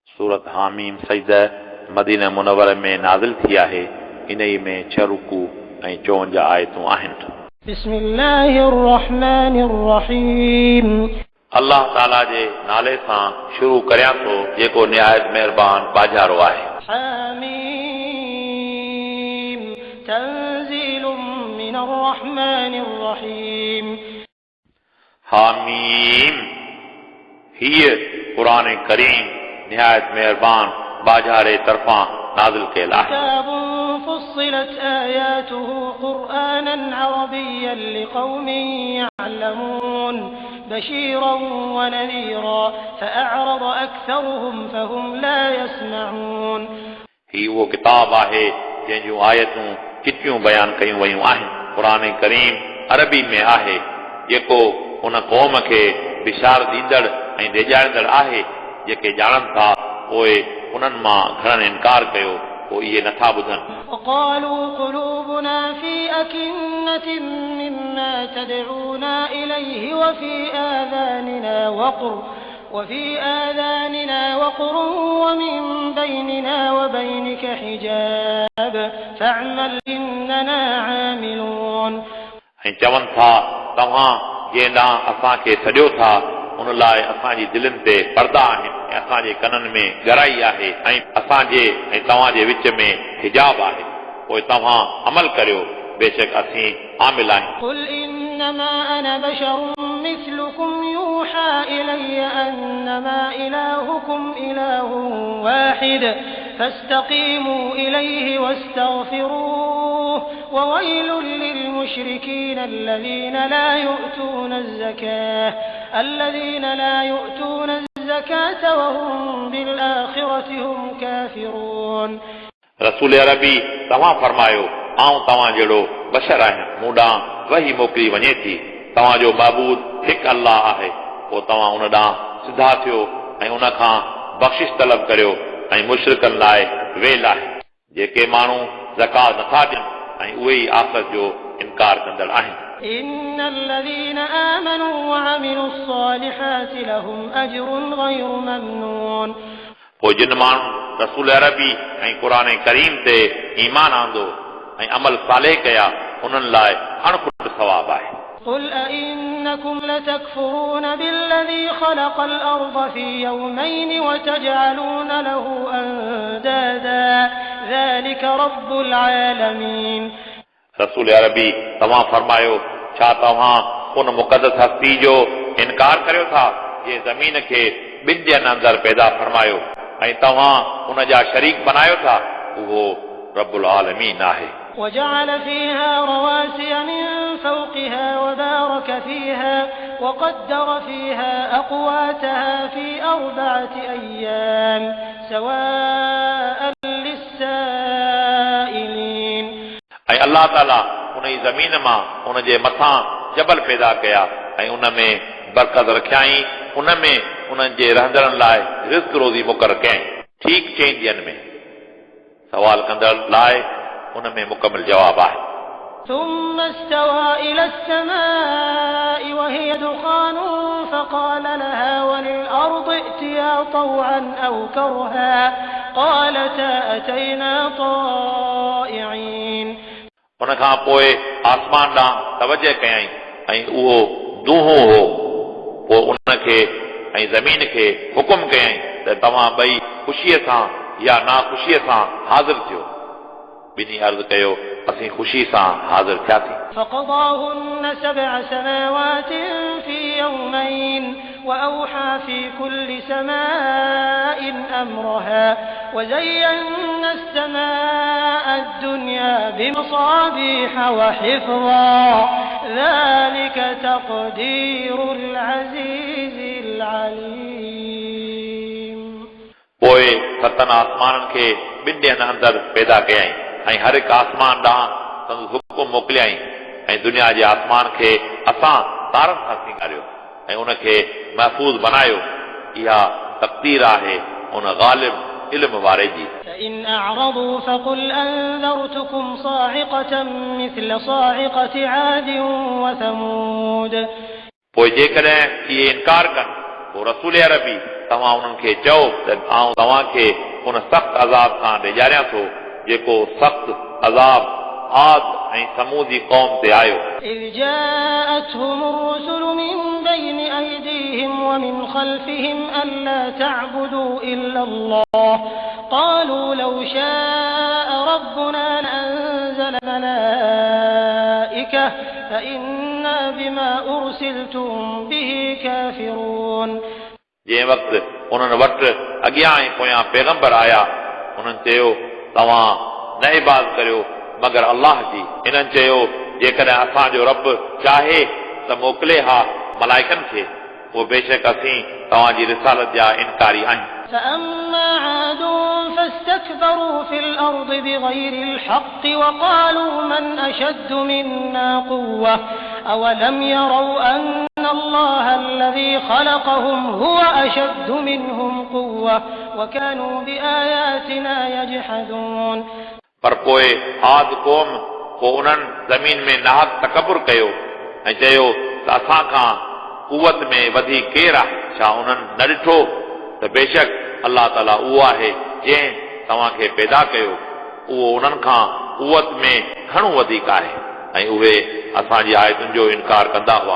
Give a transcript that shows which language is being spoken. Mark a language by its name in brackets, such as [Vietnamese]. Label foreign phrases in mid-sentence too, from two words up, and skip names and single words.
[Sindhi] सूरत हामीम सजदा मदीना मुनव्वरा में नाज़िल थी आहे। इन्ही में 6 रुकू ऐं 54 आयतूं आहिनि। [Arabic] بسم الله الرحمن الرحيم. [Sindhi] अल्लाह ताला जे नाले सां शुरू करियां थो जेको निहायत महिरबान बाजारो आहे। [Arabic] حم تنزيل من الرحمن الرحيم. [Sindhi] हामीम हीअ क़ुरान करीम निहायत मेहरबान बाजारे तरफ़ां नाज़िल कयल आहे। [Arabic] كتاب فصلت آياته قرآنا عربيا لقوم يعلمون بشيرا ونذيرا فأعرض أكثرهم فهم لا يسمعون. [Sindhi] ही उहो किताब आहे जंहिं जूं आयतूं चिटियूं बयान कयूं वयूं आहिनि। क़ुरान करीम अरबी में आहे जेको उन क़ौम खे बिशार ॾींदड़ ऐं ॾेॼारींदड़ आहे जेके ॼाणनि था। पोइ उन्हनि मां घणनि इनकार कयो, पोइ इहे नथा ॿुधनि। [Arabic] وقالوا قلوبنا في أكنة مما تدعونا إليه وفي آذاننا وقر ومن بيننا وبينك حجاب فاعمل إننا عاملون। [Sindhi] ऐं चवनि था तव्हां जंहिं ॾांहुं असांखे सॼो था उन लाइ असांजी दिलनि ते पर्दा आहिनि ऐं असांजे कननि में गराई आहे ऐं असांजे ऐं तव्हांजे विच में हिजाब आहे। पोइ तव्हां अमल करियो, बेशक असीं आमिल आहियूं। [Arabic] قل إنما أنا بشر مثلكم يوحى إلي أنما إلهكم إله واحد فاستقيموا إليه واستغفروه وويل للمشركين الذين لا يؤتون الزكاة وهم بالآخرة هم كافرون। [Sindhi] रसूल अरबी तव्हां फरमायो आऊं तव्हां जहिड़ो बशर आहियां, मूं ॾांहुं वही मोकिली वञे थी। तव्हांजो महबूद हिकु अल्लाह आहे। पोइ तव्हां उन ॾांहुं सिधा थियो ऐं उन खां बख़्शिश तलब करियो ऐं मुशरिकनि लाइ वेल आहे जेके माण्हू ज़कात नथा ॾियनि ऐं उहे ई आख़िरत जो इनकार कंदड़ आहिनि। [Arabic] إن الذين آمنوا وعملوا الصالحات لهم أجر غير ممنون। [Sindhi] पोइ जिन माण्हू रसूल अरबी ऐं क़ुरान करीम ते ईमान आंदो ऐं अमल सालेह कया उन्हनि लाइ अणखुट सवाब आहे। [Arabic] قل أئنكم لتكفرون بالذي خلق الأرض في يومين وتجعلون له أندادا ذلك رب العالمين। [Sindhi] रसूल अरबी तव्हां फरमायो छा तव्हां उन मुक़दस हस्ती जो इनकार करियो था जे ज़मीन खे 2 ॾींहंनि अंदरि पैदा फरमायो ऐं तव्हां उन जा शरीक बनायो था। उहो [Arabic] رب العالمين [Sindhi] आहे। [Arabic] وجعل فيها رواسي من فوقها وبارك فيها وقدر فيها أقواتها في 4 أيام سواء للسائلين। [Sindhi] ऐं अल्लाह ताला उन जी ज़मीन मां उन जे मथां जबल पैदा कया ऐं उन में बरकत रखियाई, उन में उन्हनि जे रहंदड़नि लाइ रिज़्क़ रोज़ी मुक़रर कयईं ठीक 4 ॾींहंनि में। सवाल कंदड़ लाइ उन में मुकमिल जवाब आहे। [Arabic] ثم استوى إلى السماء وهي دخان فقال لها وللأرض ائتيا طوعا أو كرها قالتا أتينا طائعين। [Sindhi] उन खां पोइ आसमान ॾांहुं तवजह कयईं ऐं उहो दूहो हो। पोइ उनखे ऐं ज़मीन खे हुकुम कयईं त तव्हां ॿई ख़ुशीअ सां या नाख़ुशीअ सां हाज़िर थियो। ॿिन्ही अर्ज़ कयो असीं ख़ुशी सां हाज़िर थियासीं। [Arabic] فقضاهن 7 سماوات في يومين وأوحى في كل سماء أمرها وزينا السماء الدنيا بمصابيح وحفظا ذلك تقدير العزيز العليم। [Sindhi] पोइ 7 आसमाननि खे 2 ॾींहंनि अंदरि पैदा कयईं ऐं हर हिकु आसमान ॾांहुं संदसि हुकुम मोकिलियईं ऐं दुनिया जे आसमान खे असां तारनि सां सींगारियो ऐं उनखे महफ़ूज़ बनायो। इहा तक़दीर आहे उन ग़ालिब इल्म वारे जी। [Arabic] فإن أعرضوا فقل أنذرتكم صاعقة مثل صاعقة عاد وثمود। [Sindhi] पोइ जेकॾहिं इहे इनकार कनि पोइ रसूल अरबी तव्हां उन्हनि खे चओ त आउं तव्हांखे उन सख़्त अज़ाब खां ॾिॼारियां थो जेको सख़्त अज़ाब आद ऐं समूदी क़ौम ते आयो [Arabic] إذ جاءتهم الرسل من بين أيديهم ومن خلفهم ألا تعبدوا إلا الله قالوا لو شاء ربنا لأنزل ملائكة فإنا بما أرسلتم به كافرون [Sindhi] जंहिं वक़्तु उन्हनि वटि अॻियां ऐं पोयां पैगंबर आया उन्हनि चयो तव्हां न इबाद करियो मगर अल्लाह जी इन्हनि चयो जेकॾहिं असांजो रब चाहे त मोकिले हा मलाइकनि खे उहो बेशक असीं तव्हांजी रिसालत जा इनकारी आहियूं [Arabic] فأما عاد فاستكبروا في الأرض بغير الحق وقالوا من أشد منا قوة أولم يروا أن الله الذي خلقهم هو أشد منهم قوة وكانوا بآياتنا يجحدون [Sindhi] पर पोइ आद क़ौम पोइ उन्हनि ज़मीन में नाहक तकबुर कयो ऐं चयो त असां खां कुवत में वधीक केरु आहे छा उन्हनि न ॾिठो त बेशक अल्लाह ताला उहो आहे जंहिं तव्हांखे पैदा कयो उहो उन्हनि खां कुवत में घणो वधीक आहे ऐं उहे असांजी आयतुनि जो इनकार कंदा हुआ